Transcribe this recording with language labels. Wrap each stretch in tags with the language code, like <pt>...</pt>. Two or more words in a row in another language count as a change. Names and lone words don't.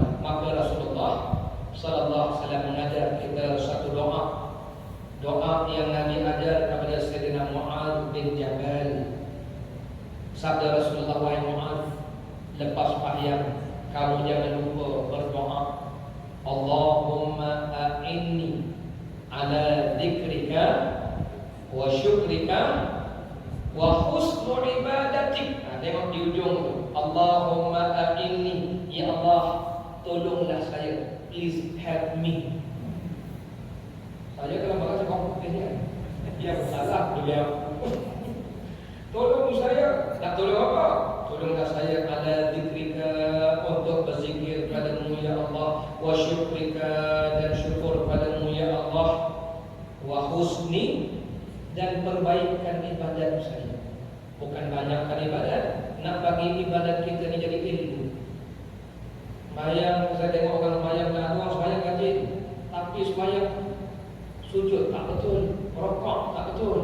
<ms>Maka Rasulullah</ms> <ar>صلى الله عليه وسلم</ar> <ms>mengajar kita satu doa yang Nabi ajar kepada Sayyidina Mu'adz bin Jabal. Sabda Rasulullah, wahai Mu'adz, lepas sembahyang kamu jangan lupa berdoa,</ms> <ar>اللهم أعني على ذكرك وشكرك وحسن عبادتك.</ar> <ms>Tengok di ujung tu,</ms> <ar>اللهم أعني, يا الله</ar> <ms>tolonglah saya,</ms> <en>please help me.</en> <ms>Saya kalau baca komputernya dia salah dia. Tolong saya, nak tolong apa? Tolonglah saya</ms> <ar>على ذكرك,</ar> <ms>untuk berzikir padamu</ms> <ar>يا الله, وشكرك,</ar> <ms>dan syukur padamu</ms> <ar>يا الله, وحسن,</ar> <ms>dan perbaikan ibadat saya. Bukan banyakkan ibadat, nak bagi ibadat kita ni jadi ilmu. Sembahyang, saya tengok orang sembahyang dan orang sembahyang rajin, tapi sembahyang sujud tak betul, rukuk tak betul.</ms>